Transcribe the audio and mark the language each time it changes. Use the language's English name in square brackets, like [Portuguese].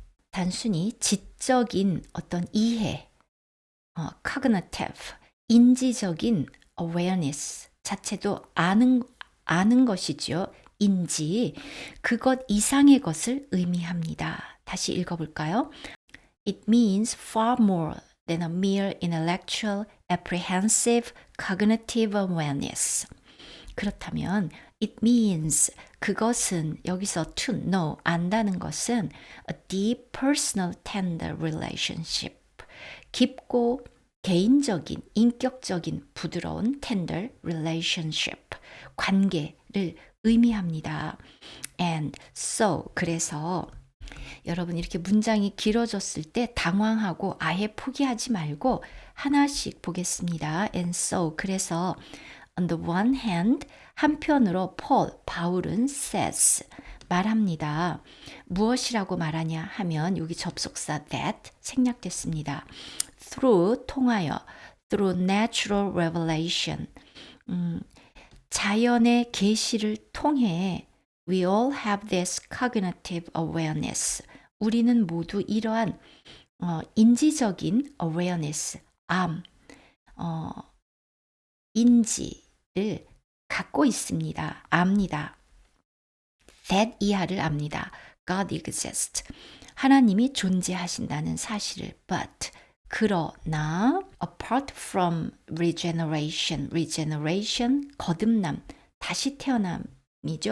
[Korean] 단순히 지적인 어떤 이해, cognitive, 인지적인 awareness 자체도 아는 것이죠. 인지, 그것 이상의 것을 의미합니다. 다시 읽어볼까요? [English] It means far more than a mere intellectual, apprehensive, cognitive awareness. 그렇다면 it means, 그것은 여기서 to know, 안다는 것은 a deep, personal, tender relationship. [Korean] 깊고 개인적인, 인격적인, 부드러운 tender relationship, 관계를 의미합니다. And so, 그래서 여러분 이렇게 문장이 길어졌을 때 당황하고 아예 포기하지 말고 하나씩 보겠습니다. [English] And so, 그래서 on the one hand, 한편으로 바울은 says, [Korean] 말합니다. 무엇이라고 말하냐 하면 여기 접속사 that 생략됐습니다. [English] through 통하여 through natural revelation 자연의 계시를 통해 we all have this cognitive awareness. [Korean] 우리는 모두 이러한 인지적인 awareness, 인지를 갖고 있습니다. 압니다. that 이하를 압니다. God exists. 하나님이 존재하신다는 사실을 but 그러나 apart from regeneration, regeneration 거듭남, 다시 태어남이죠.